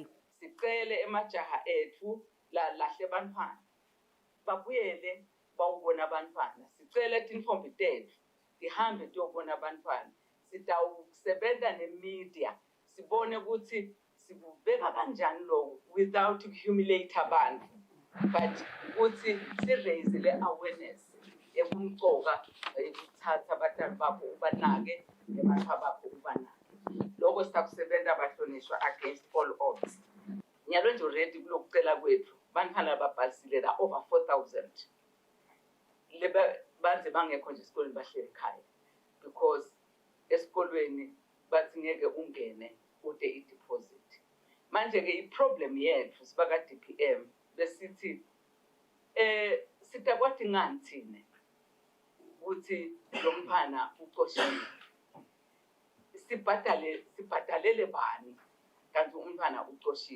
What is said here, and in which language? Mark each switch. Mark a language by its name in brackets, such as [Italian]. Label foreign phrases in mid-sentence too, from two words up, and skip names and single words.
[Swati] Sicele emajaha ethu lahle bantfwana babuyele bawubona abantwana. Sicele tinfombi tethu tihambe tiyobona abantwana. Sitawusebenza nemedia sibone ukuthi sibubeka kanjani lokho [English] without humiliate [Swati] abantu, but ukuthi si-raise le awareness ekumcoka ukuthatha abantwana bakho ubanake nebantwa bakho ubanake. Lokho sitakusebenza abahlonishwa [English] against all odds. [Swati] Nyalo nje already kulokucela kwethu bantwana babhalisile la over 4,000 lebe banze bangekho nje esikoleni bahleli ekhaya because esikolweni bathi ngeke ungene ude i-deposit. Manje ke i-problem yethu sibaka DPM besithi sitakwathi ngani thina ukuthi lo mphana ucoshiwe sibhadalele bani kanti umntwana ucoshiwe.